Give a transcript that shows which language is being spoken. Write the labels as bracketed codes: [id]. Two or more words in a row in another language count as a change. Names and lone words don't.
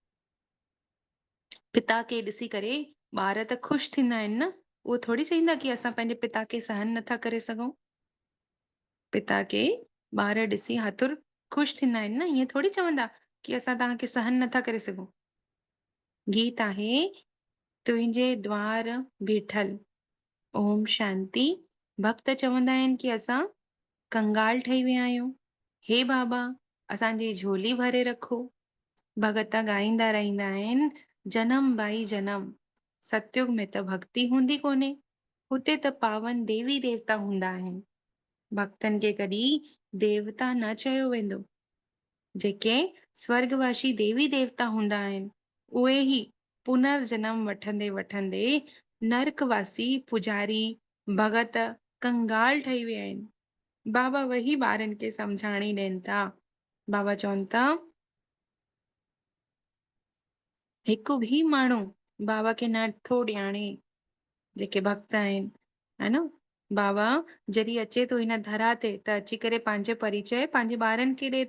[sd] पिता खे ॾिसी करे ॿार त ख़ुशि थींदा आहिनि न, उहो थोड़ी चईंदा कि असां पंहिंजे पिता खे सहन नथा करे सघूं। पिता खे ॿार ॾिसी हाथुर ख़ुशि थींदा आहिनि न, ईअं थोड़ी चवंदा कि असां तव्हांखे सहन नथा करे सघूं। गीत आहे, तुंहिंजे द्वार बीठल, ओम शांति। भक्त चवंदा आहिनि कि असां कंगाल ठही विया आहियूं, हे बाबा असांजी झोली भरे रखो। भगत ॻाईंदा रहंदा आहिनि, जनम भाई जनम, सतयुग में त भक्ति हूंदी कोन्हे, हुते त पावन देवी देवता हूंदा आहिनि। भक्तनि खे कॾहिं देवता न चयो वेंदो। जेके स्वर्गवासी देवी देवता हूंदा आहिनि उहे ई पुनर्जन्म वठंदे वठंदे नरकवासी पुजारी भगत कंगाल ठही विया आहिनि। बाबा वही ॿारनि खे सम्झाणी ॾियनि था। बाबा चवनि था, हिकु बि माण्हू बाबा खे नथो ॼाणे, जेके भक्त आहिनि, है न? बाबा जॾहिं अचे थो हिन धरा ते त अची करे पंहिंजो परिचय पंहिंजे ॿारनि खे ॾिए थो।